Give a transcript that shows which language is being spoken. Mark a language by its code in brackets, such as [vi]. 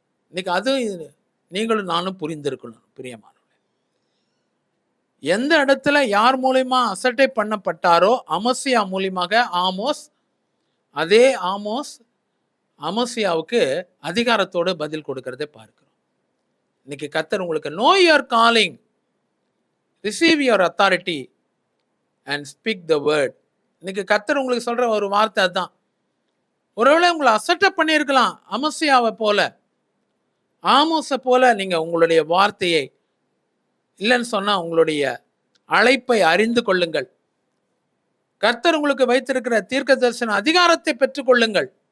[ta] இன்னைக்கு அது நீங்களும் நானும் புரிந்திருக்கணும். பிரியமானவர்களே, எந்த இடத்துல யார் மூலியமா அசட்டை பண்ணப்பட்டாரோ அமசியா மூலியமாக ஆமோஸ், அதே ஆமோஸ் அமசியாவுக்கு அதிகாரத்தோடு பதில் கொடுக்கறதை பார்க்கிறோம். இன்னைக்கு கர்த்தர் உங்களுக்கு [en] know your calling, receive your authority and speak the word. [ta] இன்னைக்கு கர்த்தர் உங்களுக்கு சொல்ற ஒரு வார்த்தை அதுதான். ஒருவேளை உங்களை அசட்டை பண்ணியிருக்கலாம், அமசியாவை போல, ஆமோஸை போல. நீங்க உங்களுடைய வார்த்தையை இல்லைன்னு சொன்னா உங்களுடைய அழைப்பை அறிந்து கொள்ளுங்கள். கர்த்தர் உங்களுக்கு வைத்திருக்கிற தீர்க்க தரிசன அதிகாரத்தை பெற்றுக்கொள்ளுங்கள்.